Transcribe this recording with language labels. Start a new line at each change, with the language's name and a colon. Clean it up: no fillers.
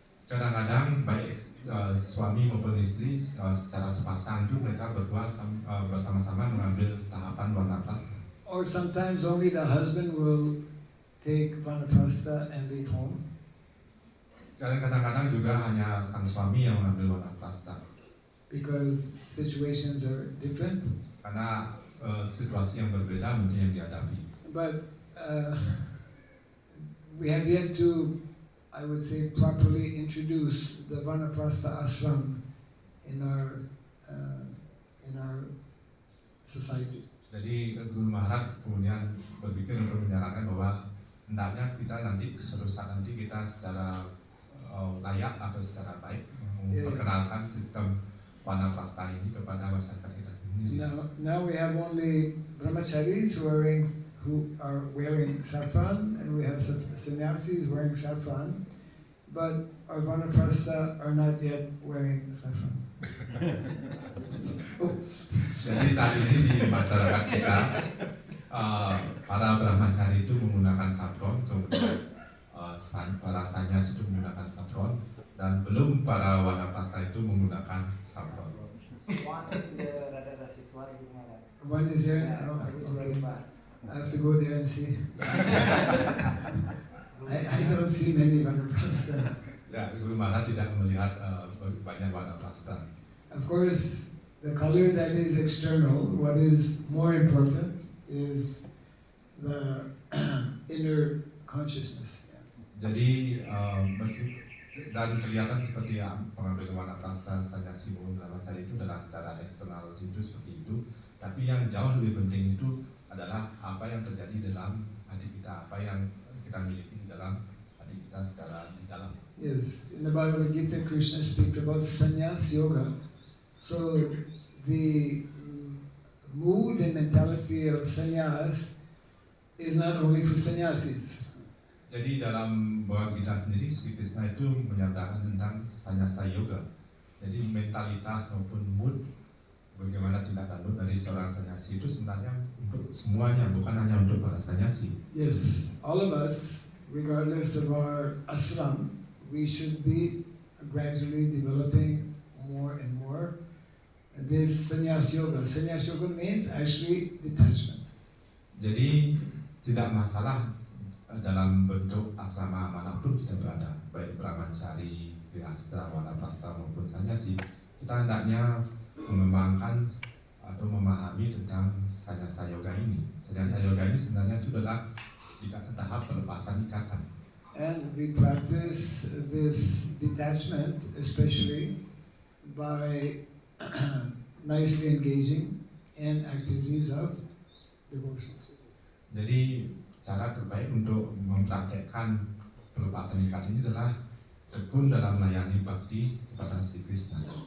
Indonesian: Kadang-kadang baik suami maupun istri secara sepasang itu mereka berdua bersama-sama mengambil tahapan vanaprastha.
English: Or sometimes only the husband will take vanaprastha and leave home.
Indonesian: Kadang-kadang juga hanya sang suami yang mengambil vanaprastha.
English: Because situations are different.
Indonesian: Karena situasi yang berbeda mungkin yang dihadapi.
English: But we have yet to, I would say, properly introduce the vanaprastha ashram in our society.
Indonesian: Jadi Guru Maharaj kemudian berpikir untuk menyarankan bahwa hendaknya kita nanti suatu saat nanti kita secara layak atau secara baik memperkenalkan sistem vanaprastha ini kepada masyarakat kita sendiri.
English: Now we have only brahmacharis who are wearing saffron, and we have sannyasis wearing saffron, but our vanaprastha are not yet wearing saffron.
Indonesian: Jadi saat ini di masyarakat kita para brahmachari itu menggunakan saffron, kemudian para sannyas itu menggunakan saffron, dan belum para vanaprastha itu menggunakan saffron.
English: One is there. Oh, okay. I have to go there and see. I don't see many vanaprastha.
Indonesian: Ya, Guru Maharaj tidak melihat banyak vanaprastha.
English: Of course, the color that is external, what is more important is the inner consciousness.
Indonesian: Jadi Dan kelihatan seperti yang pengambilan wanaprastha sannyasi brahmacari itu adalah secara eksternal itu seperti itu. Tapi yang jauh lebih penting itu adalah apa yang terjadi dalam hati kita, apa yang kita miliki di dalam hati kita secara di dalam.
English: Yes, in the Bhagavad Gita, Krishna speaks about sannyas yoga. So the mood and mentality of sannyas is not only for sannyasis.
Indonesian: Jadi dalam Bhagavad Gita sendiri, Sri Krishna itu menyatakan tentang sannyasa yoga. Jadi mentalitas maupun mood, bagaimana tindak tanduk dari seorang sannyasi itu sebenarnya untuk semuanya, bukan hanya untuk para sannyasi.
English: Yes, all of us, regardless of our ashram, we should be gradually developing more and more this sannyas yoga. Sannyas yoga means actually detachment.
Indonesian: Jadi tidak masalah dalam bentuk asrama manapun kita berada, baik brahmacari, grihasta, wanaprastha maupun sannyasi, kita hendaknya mengembangkan atau memahami tentang sannyasa yoga ini. Sannyasa yoga ini sebenarnya itu adalah tahap pelepasan ikatan.
English: And we practice this detachment especially by nicely engaging in activities of devotion.
Indonesian: Jadi cara terbaik untuk mempraktekkan pelepasan ikat ini adalah tekun dalam melayani bakti kepada Sri Krishna.